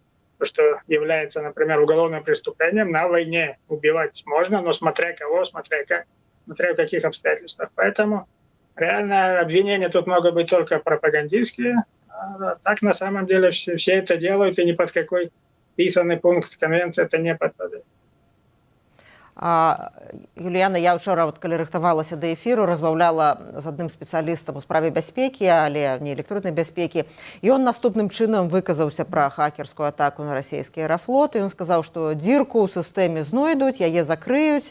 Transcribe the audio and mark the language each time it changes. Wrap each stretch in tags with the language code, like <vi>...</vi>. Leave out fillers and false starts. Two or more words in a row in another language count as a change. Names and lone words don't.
<ru>То, что является, например, уголовным преступлением. На войне убивать можно, но смотря кого, смотря как. смотря в каких обстоятельствах. Поэтому реально обвинения тут могут быть только пропагандистские. А так на самом деле все это делают, и ни под какой писанный пункт конвенции это не подпадает.</ru> <be>Юліяна, я вчора, калі рыхтавалася да эфіру, размаўляла з адным спецыялістам у справе бяспекі, але не электроннай бяспекі. І ён наступным чынам выказаўся пра хакерскую атаку на расійскі аэрафлот. І ён сказаў, што дзірку ў сістэме знойдуць, яе закрыюць.</be>